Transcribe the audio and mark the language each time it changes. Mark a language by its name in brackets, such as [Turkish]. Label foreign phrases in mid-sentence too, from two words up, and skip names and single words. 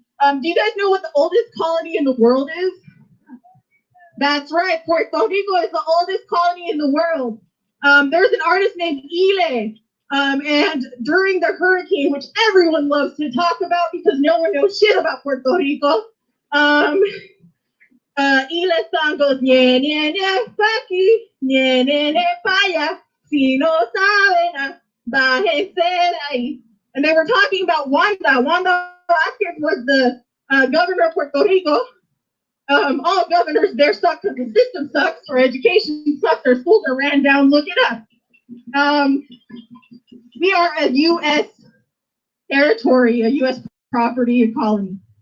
[English] Do you guys know what the oldest colony in the world is? That's right, Puerto Rico is the oldest colony in the world. There's an artist named Ile, and during the hurricane, which everyone loves to talk about because no one knows shit about Puerto Rico, Ile song goes, nye, nye, nye, paki, nye, nye, nye, paya, [Spanish] si no saben, bájense de ahí. [English] And they were talking about Wanda. Wanda Vázquez was the governor of Puerto Rico. All governors, they're stuck because the system sucks, or education sucks, or schools are ran down. Look it up. We are a U.S. territory, a U.S. property, a colony.